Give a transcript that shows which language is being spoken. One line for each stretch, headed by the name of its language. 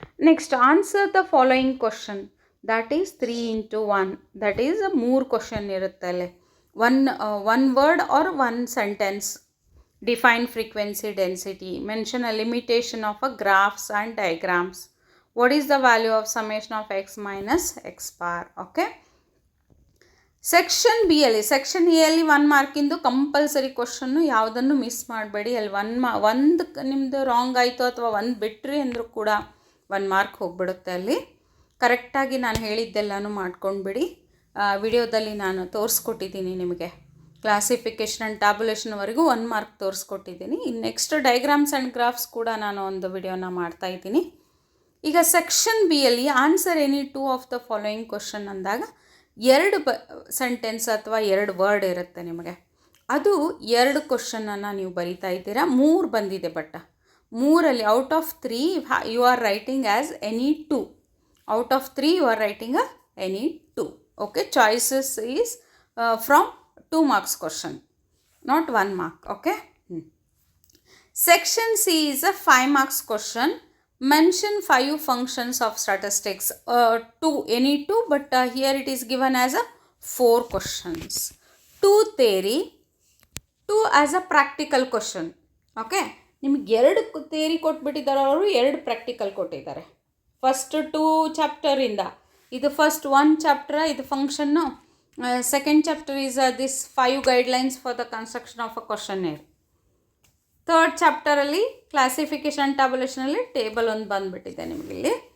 English: next answer the following question, that is 3x1, that is 3 question
Kannada: ಇರುತ್ತೆ ಅಲ್ಲಿ.
English: One word or 1 sentence. Define frequency density, mention a limitation of a graphs and diagrams. What is the value of summation of x minus x bar? Okay.
Kannada: Section B ಅಲ್ಲಿ, section A ಅಲ್ಲಿ 1 ಮಾರ್ಕಿಂದು compulsory question, ಯಾವುದನ್ನು miss ಮಾಡಬೇಡಿ. ಅಲ್ಲಿ ಒಂದು ನಿಮ್ಮದು wrong ಆಯಿತು ಅಥವಾ ಒಂದು ಬಿಟ್ರಿ ಅಂದರೂ ಕೂಡ 1 ಮಾರ್ಕ್ ಹೋಗಿಬಿಡುತ್ತೆ ಅಲ್ಲಿ. ಕರೆಕ್ಟಾಗಿ ನಾನು ಹೇಳಿದ್ದೆಲ್ಲನೂ ಮಾಡ್ಕೊಂಡ್ಬಿಡಿ. ವಿಡಿಯೋದಲ್ಲಿ ನಾನು ತೋರಿಸ್ಕೊಟ್ಟಿದ್ದೀನಿ ನಿಮಗೆ, ಕ್ಲಾಸಿಫಿಕೇಷನ್ ಆ್ಯಂಡ್ ಟ್ಯಾಬ್ಯುಲೇಷನ್ವರೆಗೂ 1 ಮಾರ್ಕ್ ತೋರಿಸ್ಕೊಟ್ಟಿದ್ದೀನಿ. ಇನ್ನು ನೆಕ್ಸ್ಟ್ ಡೈಗ್ರಾಮ್ಸ್ ಆ್ಯಂಡ್ ಗ್ರಾಫ್ಸ್ ಕೂಡ ನಾನು ಒಂದು ವಿಡಿಯೋನ ಮಾಡ್ತಾಯಿದ್ದೀನಿ. ಈಗ ಸೆಕ್ಷನ್ ಬಿ ಅಲ್ಲಿ
English: answer any 2 of the following question
Kannada: ಅಂದಾಗ 2 ಸೆಂಟೆನ್ಸ್ ಅಥವಾ 2 ವರ್ಡ್ ಇರುತ್ತೆ ನಿಮಗೆ. ಅದು 2 ಕ್ವಶನನ್ನು ನೀವು ಬರಿತಾ ಇದ್ದೀರಾ. 3 ಬಂದಿದೆ, but 3ಅಲ್ಲಿ
English: Out of 3 you are writing as any 2. Out of 3 you are writing any 2. Okay. Choices is from 2 marks question, not 1 mark. Okay. Section C is a 5 marks question. Mention 5 functions of statistics. 2, but here it is given as a 4 questions. 2 theory, 2 as a practical question. Okay.
Kannada: ನಿಮಗೆ 2 theory ಕೊಟ್ಬಿಟ್ಟಿದ್ದಾರೆ ಅವರು, 2 practical ಕೊಟ್ಟಿದ್ದಾರೆ. First 2 ಚಾಪ್ಟರಿಂದ, ಇದು first 1 chapter, ಇದು function.
English: Second chapter is this 5 guidelines for the construction of a questionnaire.
Kannada: Third ಚಾಪ್ಟರಲ್ಲಿ classification ಟ್ಯಾಬ್ಯುಲೇಷನಲ್ಲಿ table ಒಂದು ಬಂದುಬಿಟ್ಟಿದೆ ನಿಮಗಿಲ್ಲಿ.